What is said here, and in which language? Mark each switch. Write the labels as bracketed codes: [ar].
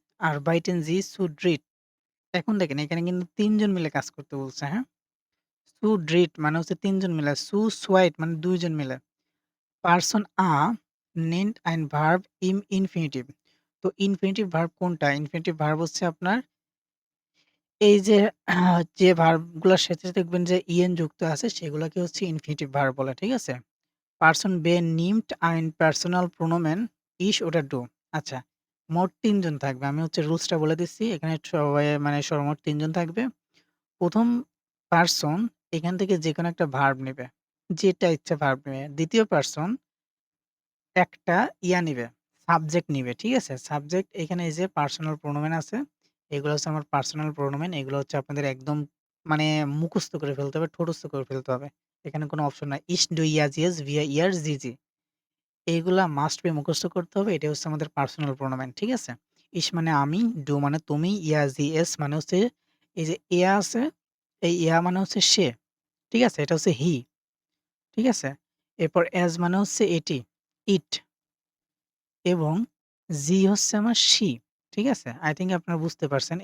[de] Arbeiten Sie zu dritt [bn] এখন দেখেন এখানে কিন্তু ৩ জন মিলে কাজ করতে বলছে, হ্যাঁ? Zu dritt মানে হচ্ছে ৩ জন মিলে। Zu zweit মানে ২ জন মিলে। [de] Person A nennt ein Verb im Infinitive [bn] তো ইনফিনিটিভ ভার্ব কোনটা? ইনফিনিটিভ ভার্ব হচ্ছে আপনার এই যে যে ভার্ব গুলার সাথে দেখবেন যে ইএন যুক্ত আছে সেগুলাকে হচ্ছে ইনফিনিটিভ ভার্ব বলে, ঠিক আছে? [de] পারসন বে নিমট ein personal pronomen ich oder du [bn] আচ্ছা, মোট ৩ জন থাকবে। আমি হচ্ছে রুলসটা বলে দিচ্ছি। এখানে সবাই মানে সর্বমোট ৩ জন থাকবে। ১ম পারসন এখান থেকে যেকোনো একটা ভার্ব নিবে। যেটা ইচ্ছা ভার্ব নিবে। ২য় পারসন একটা ইয়া নিবে, সাবজেক্ট নিবে। ঠিক আছে? সাবজেক্ট এখানে এই যে পার্সোনাল প্রোনোমেন আছে। এগুলো হচ্ছে আমার পার্সোনাল প্রোনোমেন। এগুলো হচ্ছে আপনাদের একদম মানে মুখস্থ করে ফেলতে হবে, ঠোঁটস্থ করে ফেলতে হবে। এখানে কোনো অপশন নাই। [de] Ich, du, ihr, sie, es, wir, ihr, sie, sie [bn] এইগুলা মাস্ট বি মুখস্থ করতে হবে। এটাই হচ্ছে আমাদের পার্সোনাল প্রোনোমেন। ঠিক আছে? ইস মানে আমি, ডু মানে তুমি, ইয়া, জি, এস মানে হচ্ছে এই যে ইয়া আছে, এই ইয়া মানে হচ্ছে সে। ঠিক আছে? এটা হচ্ছে হি। ঠিক আছে? এরপর এস মানে হচ্ছে এটি, ইট। এবং জি হচ্ছে আমার she, ঠিক আছে? [en] I think [bn] আপনারা বুঝতে পারছেন।